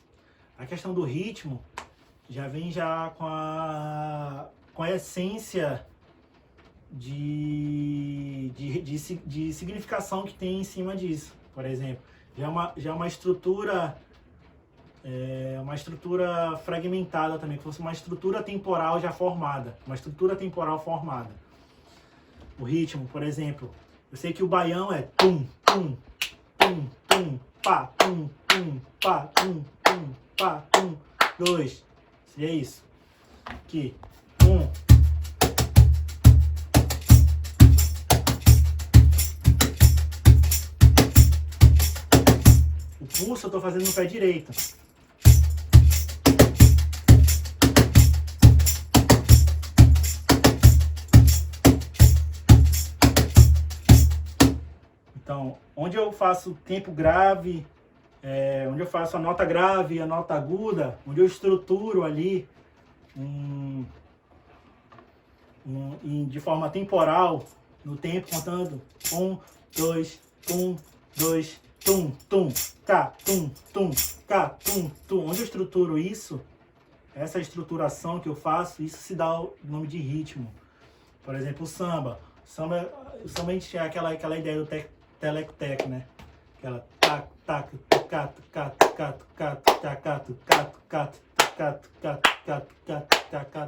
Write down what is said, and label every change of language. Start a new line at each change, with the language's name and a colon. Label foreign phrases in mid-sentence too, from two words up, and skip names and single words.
Portuguese: A questão do ritmo já vem com a essência de significação que tem em cima disso. Por exemplo, já é uma estrutura fragmentada também, que fosse uma estrutura temporal já formada, O ritmo, por exemplo, eu sei que o baião é tum, tum, tum, tum, pá, tum, tum, pá, tum, tum, pá, tum, 2. Seria isso. Aqui, 1. O pulso eu tô fazendo no pé direito. Então, onde eu faço tempo grave, onde eu faço a nota grave e a nota aguda, onde eu estruturo ali de forma temporal, no tempo, contando 1, 2, 1, 2, tum, tum, cá, tum, tum, cá, tum, tum. Onde eu estruturo isso, essa estruturação que eu faço, isso se dá o nome de ritmo. Por exemplo, o samba. O samba a gente tinha aquela ideia do teleco-teco, né? Aquela tac, tac, tac, tac, tac, tac, tac, tac, tac.